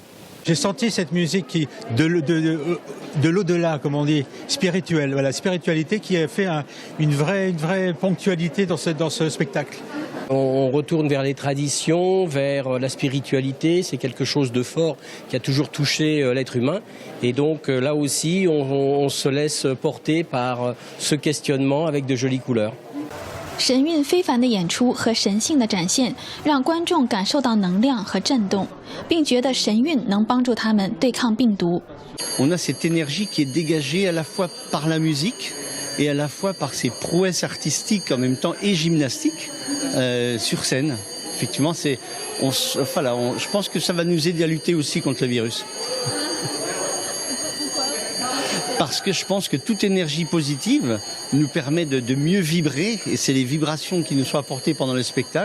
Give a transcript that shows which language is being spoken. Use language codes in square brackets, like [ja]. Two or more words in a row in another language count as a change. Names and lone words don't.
[fr] J'ai senti cette musique qui, de l'au-delà, comme on dit, spirituelle, voilà, spiritualité qui a fait une vraie ponctualité dans ce spectacle. On retourne vers les traditions, vers la spiritualité, c'est quelque chose de fort qui a toujours touché l'être humain. Et donc là aussi, on se laisse porter par ce questionnement avec de jolies couleurs. [zh] 神韵非凡的演出和神性的展现，让观众感受到能量和震动，并觉得神韵能帮助他们对抗病毒。 [fr] On a cette énergie qui est dégagée à la fois par la musique et à la fois par ses prouesses artistiques en même temps et gymnastiques sur scène. Effectivement, je pense que ça va nous aider à lutter aussi contre le virus. Parce que je pense que toute énergie positive nous permet de mieux vibrer, et c'est les vibrations qui nous sont apportées pendant le spectacle.